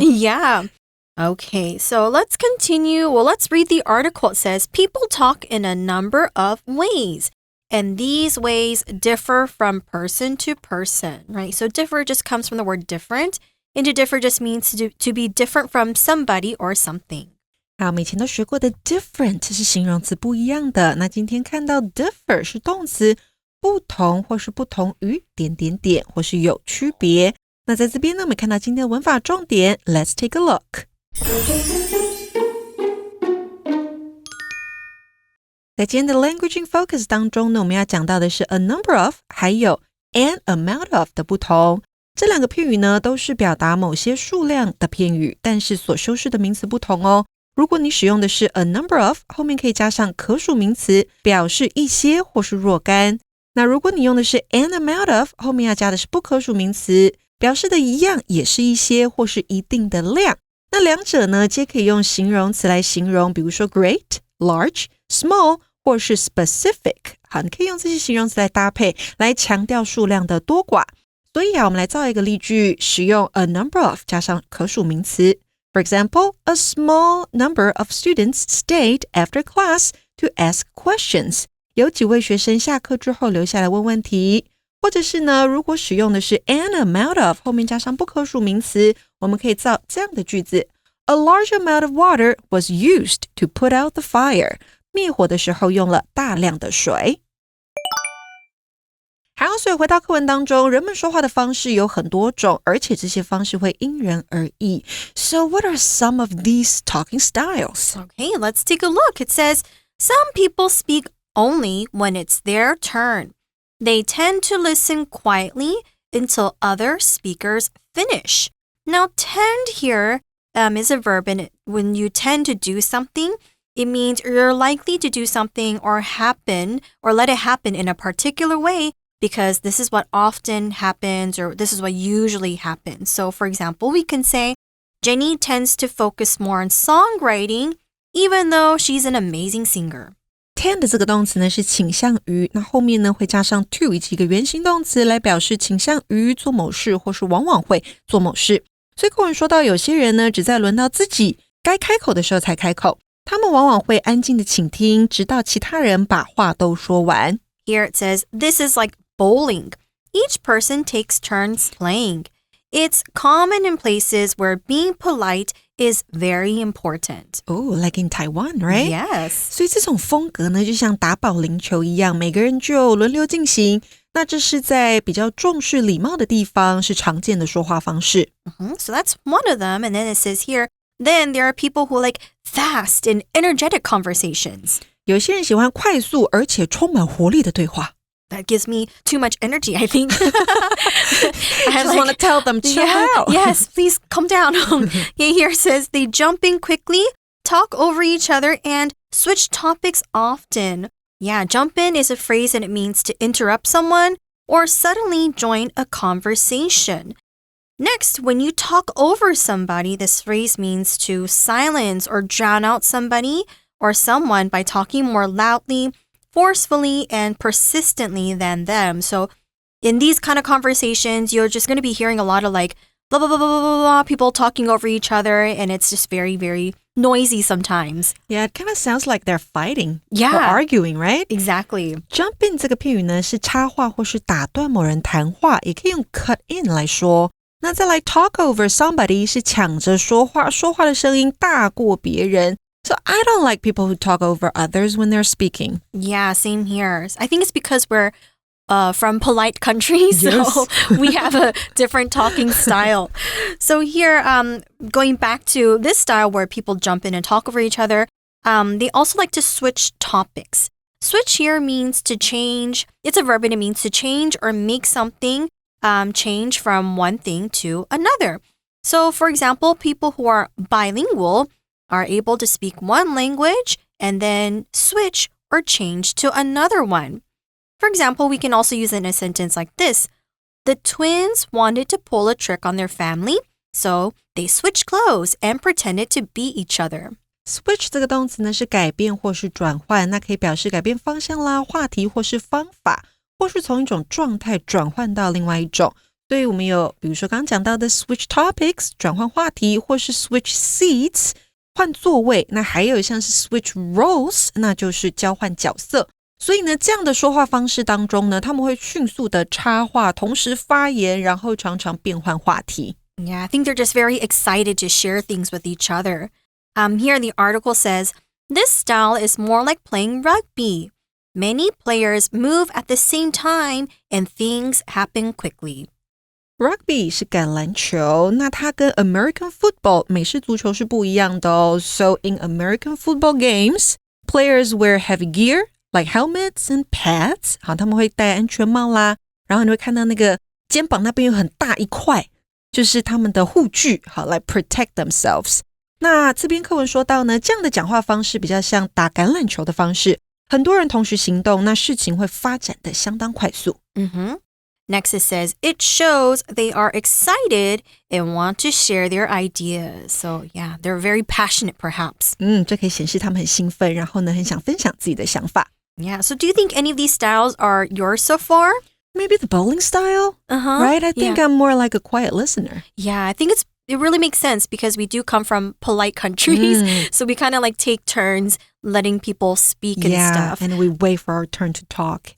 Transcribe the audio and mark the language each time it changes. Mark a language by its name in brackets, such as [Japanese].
[English] Yeah. Okay, so let's continue. Well, let's read the article. It says, people talk in a number of ways. And these ways differ from person to person, right? So differ just comes from the word different. And to differ just means to be different from somebody or something. [Chinese] 好，我们以前都学过的 different 是形容词不一样的。那今天看到 differ 是动词，不同或是不同于点点点或是有区别。那在这边呢，我们看到今天的文法重点 ， [English] Let's take a look。 [Chinese] 在今天的 Language in Focus 当中呢，我们要讲到的是 a number of 还有 an amount of 的不同。这两个片语呢，都是表达某些数量的片语，但是所修饰的名词不同哦。如果你使用的是 a number of， 后面可以加上可数名词，表示一些或是若干。那如果你用的是 an amount of， 后面要加的是不可数名词，表示的一样也是一些或是一定的量。那两者呢，皆可以用形容词来形容，比如说 great、large、small 或是 specific。好，你可以用这些形容词来搭配，来强调数量的多寡。所以我们来造一个例句，使用 a number of 加上可数名词。 For example, a small number of students stayed after class to ask questions. 有几位学生下课之后留下来问问题。或者是呢，如果使用的是 an amount of 后面加上不可数名词，我们可以造这样的句子。 A large amount of water was used to put out the fire. 灭火的时候用了大量的水。好，所以回到课文当中，人们说话的方式有很多种，而且这些方式会因人而异。 [English] So what are some of these talking styles? Okay, let's take a look. It says, some people speak only when it's their turn. They tend to listen quietly until other speakers finish. Now, tend here is a verb, and when you tend to do something, it means you're likely to do something or happen or let it happen in a particular way because this is what often happens or this is what usually happens. So, for example, we can say, Jenny tends to focus more on songwriting even though she's an amazing singer. [Chinese] Tend 这个动词呢是倾向于，那后面呢会加上 to 以及一个原形动词来表示倾向于做某事或是往往会做某事。所以课文说到有些人呢只在轮到自己该开口的时候才开口，他们往往会安静的倾听，直到其他人把话都说完。 [English] Here it says, this is like bowling. Each person takes turns playing. It's common in places where being polite is very important. Oh, like in Taiwan, right? Yes. [Chinese] 所以这种风格呢，就像打保龄球一样，每个人就轮流进行。那这是在比较重视礼貌的地方是常见的说话方式。 [English] So that's one of them. And then it says here, then there are people who like fast and energetic conversations. [Chinese] 有些人喜欢快速而且充满活力的对话。 [English] That gives me too much energy, I think. I just want to tell them, chill out. Yes, please calm down. Here it says they jump in quickly, talk over each other, and switch topics often. Yeah, jump in is a phrase and it means to interrupt someone or suddenly join a conversation. Next, when you talk over somebody, this phrase means to silence or drown out somebody or someone by talking more loudly, forcefully, and persistently than them. So in these kind of conversations, you're just going to be hearing a lot of like blah, blah, blah, blah, blah, blah, people talking over each other, and it's just very, very noisy sometimes. Yeah, it kind of sounds like they're fighting Yeah. or arguing, right? Exactly. [Chinese] Jump in 这个片语呢，是插话或是打断某人谈话，也可以用 cut in 来说。那再来 talk over somebody 是抢着说话，说话的声音大过别人。 [English] So I don't like people who talk over others when they're speaking. Yeah, same here. I think it's because we're from polite countries, Yes. so we have a different talking style. So here, going back to this style where people jump in and talk over each other, they also like to switch topics. Switch here means to change. It's a verb and it means to change or make something change from one thing to another. So, for example, people who are bilingual are able to speak one language and then switch or change to another one. For example, we can also use it in a sentence like this. The twins wanted to pull a trick on their family, so they switched clothes and pretended to be each other. [Chinese] Switch 这个动词呢是改变或是转换，那可以表示改变方向啦、话题或是方法，或是从一种状态转换到另外一种。所以我们有比如说刚刚讲到的 switch topics 转换话题，或是 switch seats 换座位，那还有像是 switch roles 那就是交换角色。所以呢，这样的说话方式当中呢，他们会迅速的插话，同时发言，然后常常变换话题。 [English] Yeah, I think they're just very excited to share things with each other. Here the article says, this style is more like playing rugby. Many players move at the same time and things happen quickly. [Chinese] Rugby 是橄榄球，那它跟 American football 美式足球是不一样的哦。 [English] So in American football games, players wear heavy gear like helmets and pads. [Chinese] 好，他们会戴安全帽啦，然后你会看到那个肩膀那边有很大一块，就是他们的护具，好，来 [English] protect themselves. [Chinese] 那这边课文说到呢，这样的讲话方式比较像打橄榄球的方式，很多人同时行动，那事情会发展的相当快速。 [English] Next it says, it shows they are excited and want to share their ideas. So yeah, they're very passionate perhaps. [Chinese] 这可以显示他们很兴奋，然后呢，很想分享自己的想法。 [English] Yeah, so do you think any of these styles are yours so far? Maybe the bowling style, right? I think I'm more like a quiet listener. Yeah, I think it really makes sense because we do come from polite countries. So we kind of like take turns letting people speak and stuff. And we wait for our turn to talk.